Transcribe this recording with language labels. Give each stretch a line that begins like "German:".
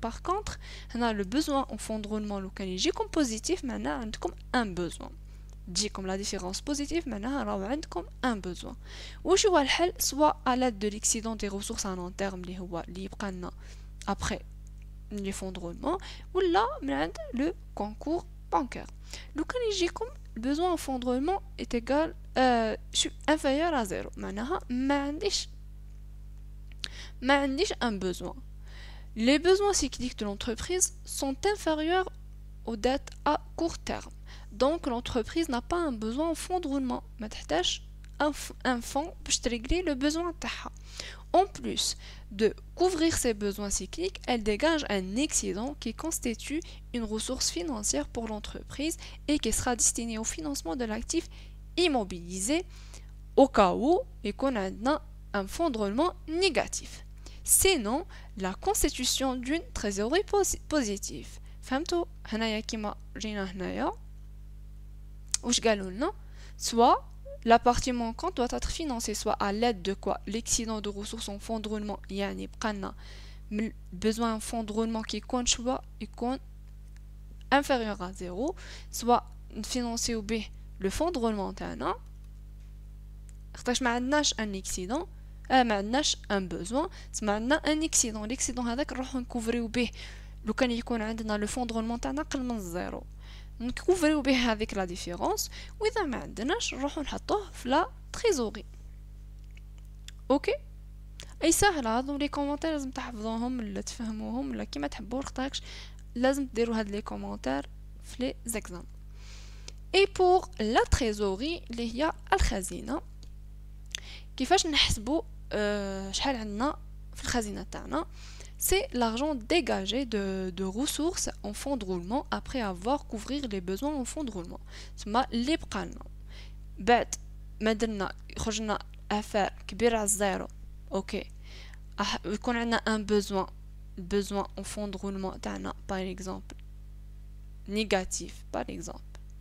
Arabic: باغ كونطخ هنا لو بوزوان او فون درولمون لو كان يجيكم بوزيتيف معناها عندكم ان بوزوان، تجيكم لا ديفيرونس بوزيتيف معناها راهو عندكم ان بوزوان. واش هو الحل؟ سوا على لاد دو ليكسيدون دي ريسورس ا لون تيرم اللي هو اللي يبقى لنا ابري لي فون درولمون ولا من عند لو كونكور بانكير. لو كان يجيكم
French: le besoin au fond de roulement est égal inférieur à 0
Arabic: معناها ما عنديش
French: un besoin. les besoins cycliques de l'entreprise sont inférieurs aux dettes à court terme donc l'entreprise n'a pas un besoin au fond de roulement
Arabic: ما تحتاج
French: un fonds
Arabic: باش تريغلي
French: le besoin
Arabic: تاعها.
French: En plus de couvrir ses besoins cycliques, elle dégage un excédent qui constitue une ressource financière pour l'entreprise et qui sera destinée au financement de l'actif immobilisé au cas où il y a un fonds de roulement négatif. Sinon, la constitution d'une trésorerie positive.
Arabic: فهمتوا هنايا كيما جينا هنايا واش قالوا لنا
French: soit la partie manquante doit être financée soit à l'aide de quoi l'excédent de ressources en fonds de roulement
Arabic: يعني بقى لنا
French: besoin en fonds de roulement qui
Arabic: يكون شوا يكون
French: inférieur à 0 soit
Arabic: نفينانسيو به
French: le fonds de roulement
Arabic: تاعنا خاطرش ما عندناش ان excédent ما عندناش ان besoin ما عندنا ان excédent l'excédent هذاك نروحو نكوفريو به لو كان يكون عندنا لو فون درولمون تاعنا قل من الزيرو نكوفريو به هذيك لا ديفيرونس واذا ما عندناش نروحو نحطوه في لا تريزوري. اوكي اي سهل هادو لي كومونتير لازم تحفظوهم ولا تفهموهم ولا كيما تحبوا خاطرش لازم ديروا هاد لي كومونتير في لي زيكزام. اي بور لا تريزوري اللي هي الخزينه كيفاش نحسبوا شحال عندنا في الخزينه تاعنا.
French: C'est l'argent dégagé de ressources en fonds de roulement après avoir couvrir les besoins en fonds de roulement.
Arabic: ثم اللي بقالنا بعد ما درنا خرجنا افار كبيره على الزيرو اوكي يكون عندنا ان
French: besoin en fonds de roulement
Arabic: تاعنا
French: par exemple négatif par exemple